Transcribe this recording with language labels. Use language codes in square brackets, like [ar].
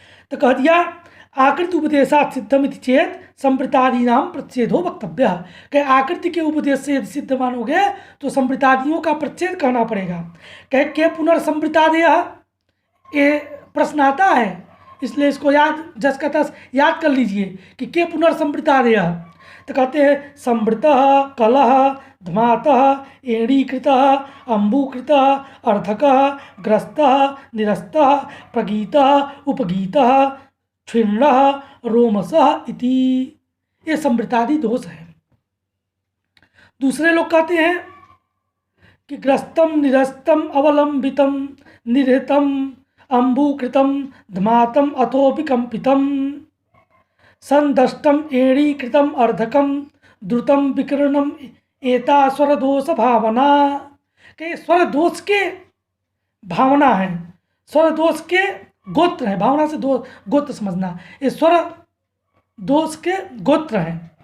[hi] तो कह दिया [sa] आकृति उपदेशात् सिद्धम इति चेत संवृत्तादीनां प्रच्छेदो वक्तव्य, [hi] कि आकृति के उपदेश से यदि सिद्ध मानोगे तो संवृत्तादियों का प्रच्छेद कहना पड़ेगा। कह [sa] के पुनर्संवृत्तादय, [hi] ये प्रश्न आता है, इसलिए इसको याद जस का तस याद कर लीजिए कि के पुनर्संवृत्तादय। [sa] तो कहते हैं संवृतः कलह धमातः एणीकृतः अम्बूकृतः अर्धकः ग्रस्तः निरस्तः प्रगीतः उपगीतः क्षीर्णः रोमसः इति, [hi] ये संवृत्तादि दोष है। दूसरे लोग कहते हैं कि [sa] ग्रस्तम निरस्तम अवलंबितम निरहितम अम्बूकृतम धमातम अथो विकम्पितम संदष्टम एणीकृतम अर्धकम द्रुतम विकीर्णम एता स्वर दोष भावना, [hi] के स्वर दोष के भावना है, स्वर दोष के गोत्र है, भावना से दो गोत्र समझना, ये स्वर दोष के गोत्र हैं।